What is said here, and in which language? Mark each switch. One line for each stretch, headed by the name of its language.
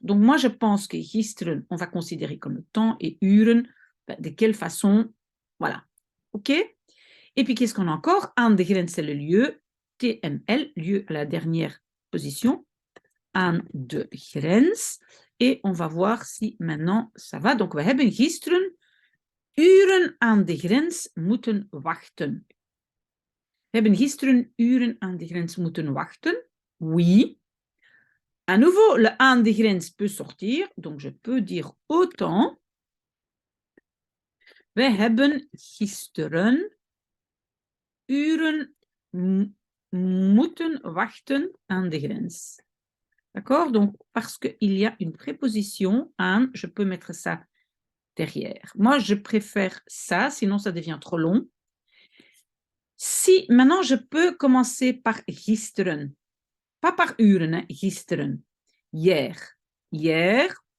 French: Donc, moi, je pense que gisteren, on va considérer comme le temps et uren, de quelle façon, voilà. OK? Et puis, qu'est-ce qu'on a encore?
Dutch: Aan de grens,
French: c'est le lieu. TML, lieu à la dernière position.
Dutch: Aan de grens.
French: Et on va voir si maintenant ça va. Donc,
Dutch: we hebben gisteren uren aan de grens moeten wachten. We hebben gisteren uren aan de grens moeten wachten.
French: Oui. À nouveau, le
Dutch: aan de grens
French: peut sortir. Donc, je peux dire autant.
Dutch: We hebben gisteren uren moeten wachten aan de grens.
French: D'accord? Donc, parce qu'il y a une préposition, aan, je peux mettre ça derrière. Moi, je préfère ça, sinon ça devient trop long. Si, maintenant, je peux commencer par gisteren. Pas par uren, hein, gisteren. Hier. Hier.